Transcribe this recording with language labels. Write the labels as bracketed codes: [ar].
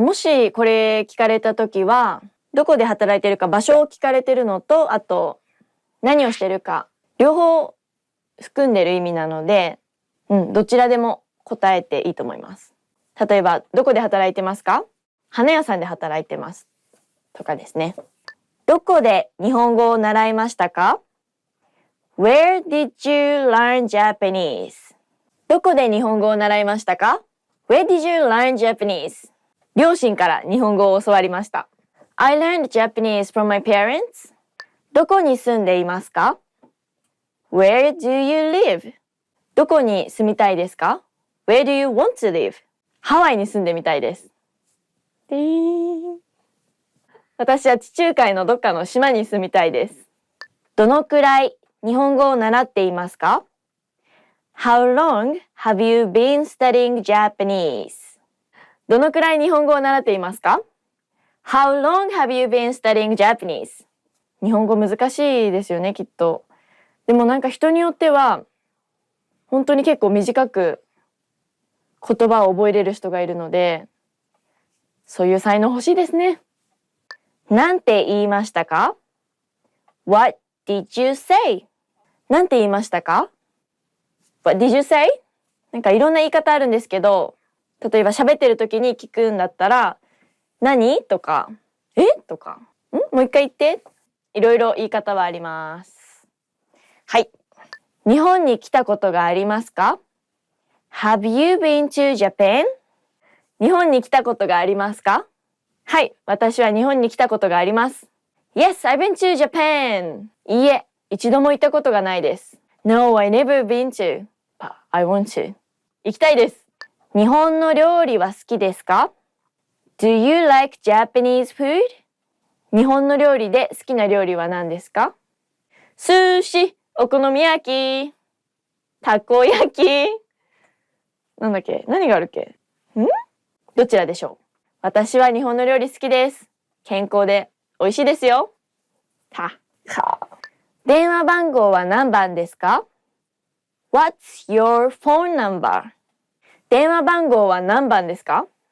[ja] もしこれ聞かれたときは、どこで働いてるか場所を聞かれてるのと、あと何をしてるか、両方含んでる意味なので、どちらでも答えていいと思います。例えば、どこで働いてますか？花屋さんで働いてます。とかですね。どこで日本語を習いましたか？ [en] Where did you learn Japanese? [ja] どこで日本語を習いましたか？ [en] Where did you learn Japanese? [ja] 両親から日本語を教わりました。 [en] I learned Japanese from my parents. [ja] どこに住んでいますか？ [en] Where do you live? [ja] どこに住みたいですか？ [en] Where do you want to live? [ja] ハワイに住んでみたいです。私は地中海のどっかの島に住みたいです。どのくらい日本語を習っていますか？ [en] How long have you been studying Japanese? [ja] どのくらい日本語を習っていますか？ [en] How long have you been studying Japanese? [ja] 日本語難しいですよね、きっと。でもなんか人によっては本当に結構短く言葉を覚えれる人がいるので、そういう才能欲しいですね。なんて言いましたか？ [en] What did you say? [ja] なんて言いましたか？ [en] What did you say? [ja] なんかいろんな言い方あるんですけど、例えば喋ってる時に聞くんだったら、何？とか、え？とか、もう一回言って。いろいろ言い方はあります。はい。日本に来たことがありますか？ [en] Have you been to Japan? [ja] 日本に来たことがありますか？はい、私は日本に来たことがあります。 [en] Yes, I've been to Japan. [ja] いいえ、一度も行ったことがないです。 [en] No, I never been to. But I want to. [ja] 行きたいです。日本の料理は好きですか？ [en] Do you like Japanese food? [ja] 日本の料理で好きな料理は何ですか？寿司、お好み焼き、たこ焼き。なんだっけ？何があるっけ？どちらでしょう？私は日本の料理好きです。健康で美味しいですよ。電話番号は何番ですか？ [en] What's your phone number? [ja] 電話番号は何番ですか？